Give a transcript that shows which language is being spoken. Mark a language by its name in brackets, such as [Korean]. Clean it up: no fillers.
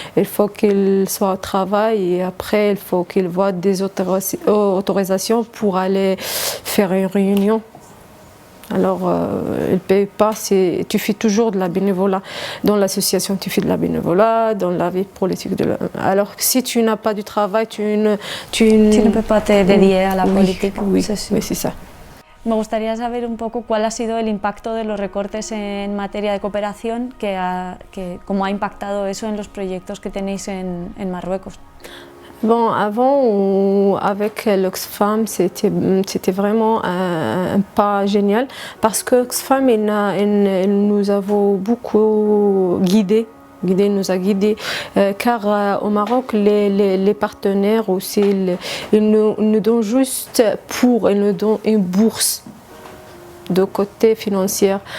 [French] Il faut qu'il soit au travail et après, il faut qu'il voit des autorisations pour aller faire une réunion. Alors, il ne paye pas, tu fais toujours de la bénévolat. Dans l'association, tu fais de la bénévolat, dans la vie politique. Alors, si tu n'as pas du travail, tu ne peux pas te dédier a la politique. Oui, c'est ça. [Spanish] Me gustaría saber un poco cuál ha sido el impacto de los recortes en materia de cooperación, cómo ha impactado eso en los proyectos que tenéis en Marruecos. [French] Bon, avant, avec l'Oxfam, c'était vraiment un pas génial parce que Oxfam, nous avons beaucoup nous a guidés, car au Maroc, les partenaires aussi, ils nous donnent juste ils nous donnent une bourse de côté financier.